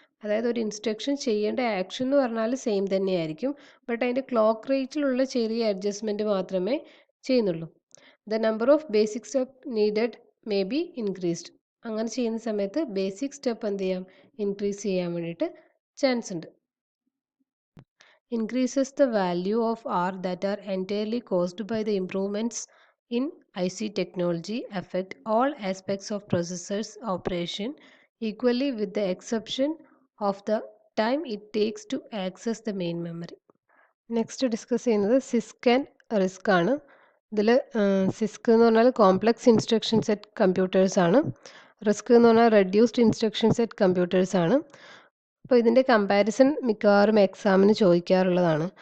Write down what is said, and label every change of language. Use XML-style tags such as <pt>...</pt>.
<ml>അതായത് ഒരു ഇൻസ്ട്രക്ഷൻ ചെയ്യേണ്ട ആക്ഷൻ എന്ന് പറഞ്ഞാൽ സെയിം തന്നെയായിരിക്കും, ബട്ട് അതിൻ്റെ ക്ലോക്ക് റേറ്റിലുള്ള ചെറിയ അഡ്ജസ്റ്റ്മെൻറ്റ് മാത്രമേ ചെയ്യുന്നുള്ളൂ.</ml> <en>The number of basic step needed may be increased.</en> <ml>അങ്ങനെ ചെയ്യുന്ന സമയത്ത് ബേസിക് സ്റ്റെപ്പ് എന്ത് ചെയ്യാം? ഇൻക്രീസ് ചെയ്യാൻ വേണ്ടിയിട്ട് ചാൻസ് ഉണ്ട്.</ml> <en>Increases the value of R that are entirely caused by the improvements in IC technology affect all aspects of processor's operation equally with the exception of the time it takes to access the main memory.</en> <ml>Next discuss ചെയ്യുന്നത് CISC and RISC ആണ്. ഇതിൽ CISC എന്ന് പറഞ്ഞാൽ complex instruction set computers ആണ്. RISC എന്ന് പറഞ്ഞാൽ reduced instruction set computers ആണ്. അപ്പോൾ ഇതിൻ്റെ കമ്പാരിസൺ മിക്കവാറും എക്സാമിന് ചോദിക്കാറുള്ളതാണ്.</ml>